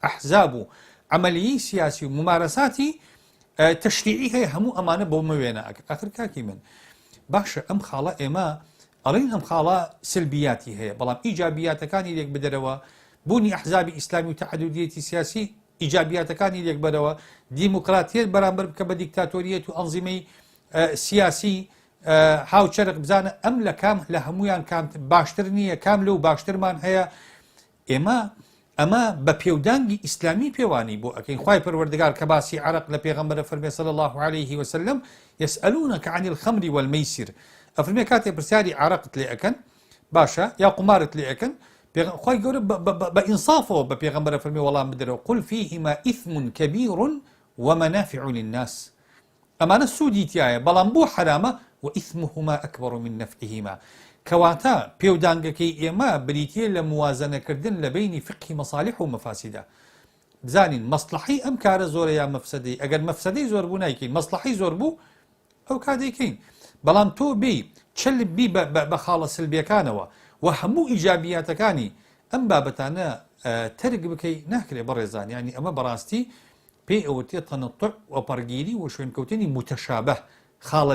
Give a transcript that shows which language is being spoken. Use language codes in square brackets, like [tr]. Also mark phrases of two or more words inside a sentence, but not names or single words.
[ckb] ئەحزاب و عملیی سیاسی و ممارەساتی تەشریعی هەیە هەموو ئەمانە بۆ مەوێنە ئاخر کاکی من باشە ئەم خاڵە ئێمە ئەڵین ئەم خاڵە سلبیاتی هەیە بەڵام ئیجابیاتەکانی لێک بدەرەوە بوونی ئەحزابی ئیسلامی و تەعەدودیەتی سیاسی ئیجابیاتەکانی لێک بەرەوە دیموکراتیەت بەرامبەر بکە بە دیکتاتۆریەت و ئەنزیمەی سیاسی هاوچەرق بزانە ئەم لە کام لە هەمویان کام باشتر نییە کام لەو باشترمان هەیە ئەمە بە پێودانگی ئیسلامی پێوانی بۆ ئەەکەین خوای پەروەردگار کە باسی عەرق لە پێغەمبەرە فەرمێ صلی [ar] الله عليه وسلم يسألونك عن الخمر والميسر [ckb] ئەفرمێ کاتێ پرسیاری عەرقت لێ ئەەکەن باشە یا قمارت لێ ئەەکەن خوای گەورە بە ئینصافەوە بە پێغەمبەرە فەرمێ وەڵام بدرەوە [ar] قل فيهما إثم كبير ومنافع للناس [ckb] ئەمانە سوودی تایە بەڵام بۆ حرامە [ar] وإثمهما أكبر من نفعهما [ckb] کەواتە پێودانگەکەی ئێمە بریتیە لە موازنەکردن لە بینی فقهی مەصالح و مەفاسیدە بزانین مەصلحەی ئەم کارە زۆرە یا مەفسەدەی ئەگەر مەفسەدەی زۆر بوو نایکەین مەصلحەی زۆر بوو ئەو کادەیکەین بەڵام تۆ بێ چلب بی بە خاڵە سلبیەکانەوە و هەموو ئیجابیاتەکانی ئەم بابەتانە تەرک بکەی ناکرێ بەڕێزان ینی ئەمە بەڕاستی پێی ئەوەتێ تەنەطع و پەرگیری و شوێنکەوتنی متەشابه خاڵە